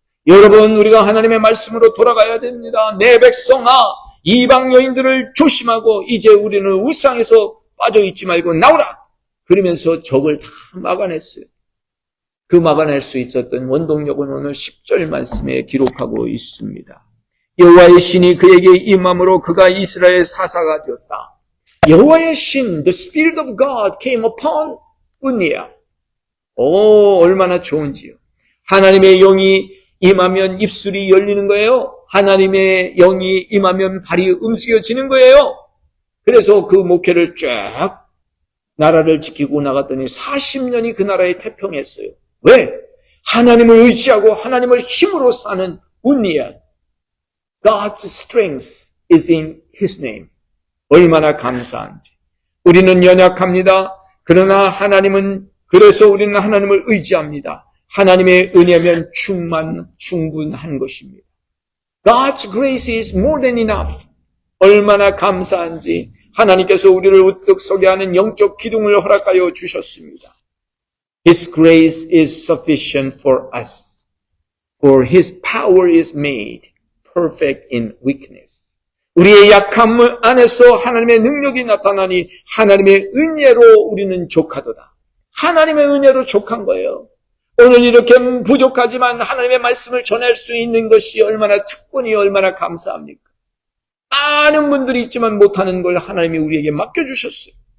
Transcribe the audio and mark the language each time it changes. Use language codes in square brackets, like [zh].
[ko] 여러분 우리가 하나님의 말씀으로 돌아가야 됩니다. 내 백성아 이방 여인들을 조심하고 이제 우리는 우상에서 빠져있지 말고 나오라. 그러면서 적을 다 막아냈어요. 그 막아낼 수 있었던 원동력은 오늘 10절 말씀에 기록하고 있습니다. 여호와의 신이 그에게 임함으로 그가 이스라엘 사사가 되었다. 여호와의 신, [en] the Spirit of God came upon 운니야. [ko] 오, 얼마나 좋은지요. 하나님의 영이 임하면 입술이 열리는 거예요. 하나님의 영이 임하면 발이 움직여지는 거예요. 그래서 그 목회를 쫙 나라를 지키고 나갔더니 40년이 그 나라에 태평했어요. 왜? 하나님을 의지하고 하나님을 힘으로 사는 운니야. [en] God's strength is in His name. [ko] 얼마나 감사한지. 우리는 연약합니다. 그러나 그래서 우리는 하나님을 의지합니다. 하나님의 은혜면 충분한 것입니다. [en] God's grace is more than enough. [ko] 얼마나 감사한지 하나님께서 우리를 우뚝 서게 하는 영적 기둥을 허락하여 주셨습니다. [en] His grace is sufficient for us, for His power is made perfect in weakness. [ko] 우리의 약함 안에서 하나님의 능력이 나타나니 하나님의 은혜로 우리는 족하도다. 하나님의 은혜로 족한 거예요. 오늘 이렇게 부족하지만 하나님의 말씀을 전할 수 있는 것이 얼마나 특권이 얼마나 감사합니까? 많은 분들이 있지만 못하는 걸 하나님이 우리에게 맡겨주셨어요.